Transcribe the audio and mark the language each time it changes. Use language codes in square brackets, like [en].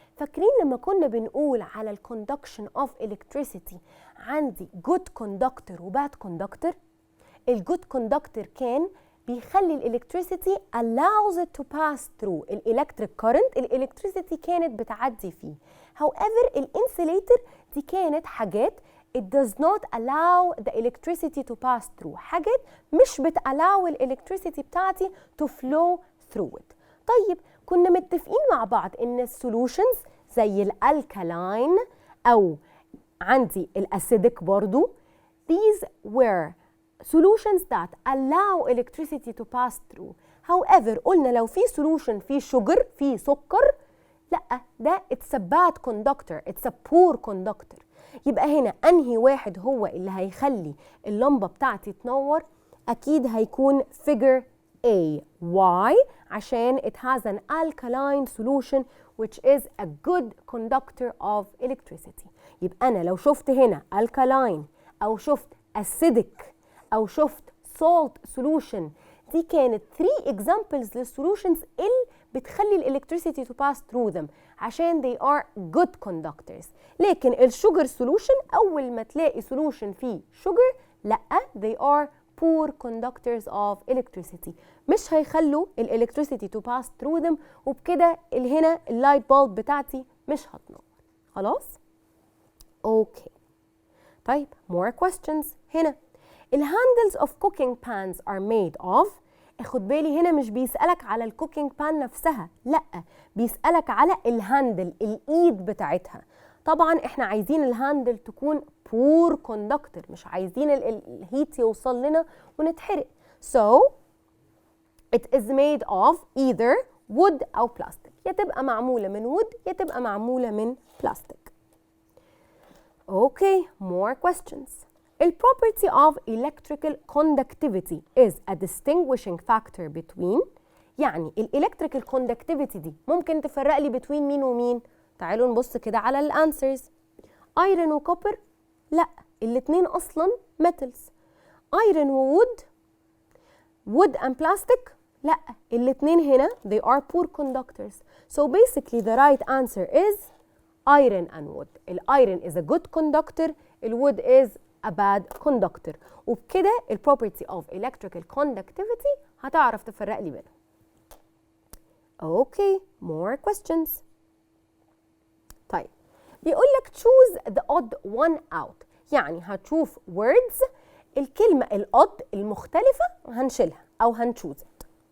[ar] فاكرين لما كنا بنقول على الكوندكشن of electricity عندي good conductor و bad conductor؟ الجود كوندكتور كان بيخلي الالكتريسيتي [en] allows it to pass through [ar] الالكتريك كارنت، الالكتريسيتي كانت بتعدي فيه. however الانسوليتر دي كانت حاجات [en] it does not allow the electricity to pass through، [ar] حاجات مش بتallow الالكتريسيتي بتاعتي [en] to flow through it. [ar] طيب كنا متفقين مع بعض ان السولوشنز زي الالكالاين او عندي الاسيدك برضو [en] these were solutions that allow electricity to pass through. [ar] however قلنا لو في solution فيه sugar فيه سكر، لا ده [en] it's a bad conductor, it's a poor conductor. [ar] يبقى هنا انهي واحد هو اللي هيخلي اللمبة بتاعتي تنور؟ أكيد هيكون figure A. [en] Why؟ عشان it has an alkaline solution which is a good conductor of electricity. [ar] يبقى أنا لو شفت هنا alkaline أو شفت acidic أو شفت salt solution، دي كانت 3 examples للsolutions اللي بتخلي الالكتريسيتي [en] to pass through them [ar] عشان [en] they are good conductors. [ar] لكن الشوجر solution أول ما تلاقي solution فيه sugar، لأ [en] they are poor conductors of electricity، [ar] مش هيخلوا الالكتريسيتي [en] to pass through them، [ar] وبكده هنا اللايت بولب بتاعتي مش هتنور. خلاص؟ اوكي. [en] طيب more questions. [ar] هنا الهاندلز [en] of cooking pans are made of. [ar] اخد بالي هنا مش بيسألك على الكوكينج بان نفسها، لأ بيسألك على الهاندل، الإيد بتاعتها. طبعا احنا عايزين الهاندل تكون بور كوندكتور، مش عايزين الهيت يوصل لنا ونتحرق. [en] So it is made of either wood أو plastic، [ar] يا تبقى معمولة من [en] wood يا تبقى معمولة من plastic. Okay, more questions. The property of electrical conductivity is a distinguishing factor between. [ar] يعني electrical conductivity دي ممكن تفرق لي between مين ومين؟ تعالوا نبص كده على الانسرز. ايرون وكوبر؟ لا، الاتنين اصلا metals. ايرون وwood؟ [en] wood and plastic؟ [ar] لا، الاتنين هنا [en] they are poor conductors. So basically the right answer is iron and wood. الايرون is a good conductor، الwood is a bad conductor. [ar] وبكده ال property of electrical conductivity هتعرف تفرق لي بينهم. [en] Okay, more questions. [ar] طيب بيقول لك [en] choose the odd one out، [ar] يعني هتشوف words الكلمة الodd المختلفة هنشيلها أو هنchoose it.